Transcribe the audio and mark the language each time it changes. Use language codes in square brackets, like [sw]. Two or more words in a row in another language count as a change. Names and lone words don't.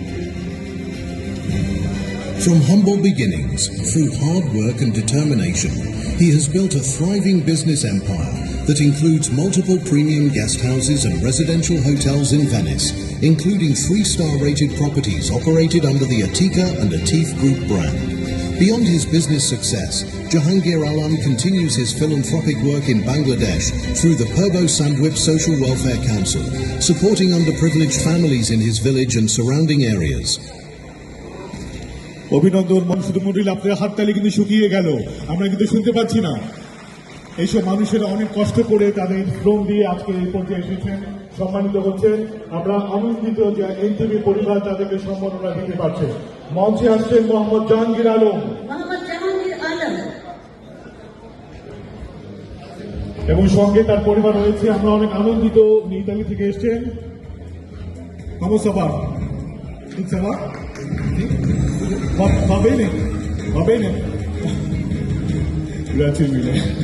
[en] From humble beginnings, through hard work and determination, he has built a thriving business empire that includes multiple premium guest houses and residential hotels in Venice, including 3-star rated properties operated under the Atika and Atif Group brand. Beyond his business success, Jahangir Alam continues his philanthropic work in Bangladesh through the Purbo Sandwip Social Welfare Council, supporting underprivileged families in his village and surrounding areas. [bn] অভিনন্দন মনসুদুল, আপনার হাততালি কিন্তু শুকিয়ে গেল, আমরা কিন্তু শুনতে পাচ্ছি না। এইসব মানুষেরা অনেক কষ্ট করে তাদের শ্রম দিয়ে আজকে এই পর্যায়ে এসেছেন, সম্মানিত হচ্ছেন। আমরা আনন্দিত যে এনটিভি পরিবার তাদেরকে সম্মাননা দিতে পারছে। মঞ্চে আসছেন মোহাম্মদ জাহাঙ্গীর আলম এবং সঙ্গে তার পরিবার রয়েছে। আমরা অনেক আনন্দিত। ইতালি থেকে এসছেন সাবা [it] Va bene, va bene. Grazie mille.